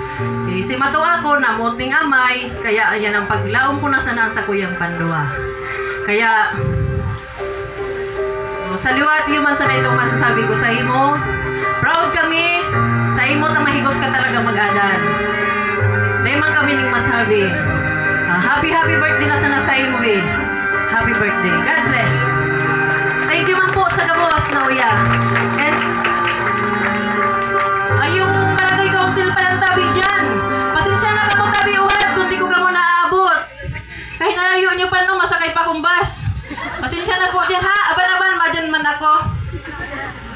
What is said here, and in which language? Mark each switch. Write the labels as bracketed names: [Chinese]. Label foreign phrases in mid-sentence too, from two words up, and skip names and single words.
[Bikol] Si Mato ako na muting amay, kaya ayan ang paglaom ko na sanang sa kuyang pandua. Kaya, sa liwat yung man sana itong masasabi ko sa imo. Proud kami sa imo ta mahigos ka talaga mag-adan. Dahil man kami ning masabi. [English] Happy birthday [Bikol] na sana sa imo eh. [English] Happy birthday. God bless. Thank you [Bikol] man po sa gabos na uya. And yung barangay council pa ng tabi dyan. Pasensya na kamo tabi uwad kung di ko kamo naaabot. Kahit nalayo niyo pa no, masakay pa kong bus. [Filipino] Pasensya na po din ha. [Bikol] Aban-aban, madyan man ako.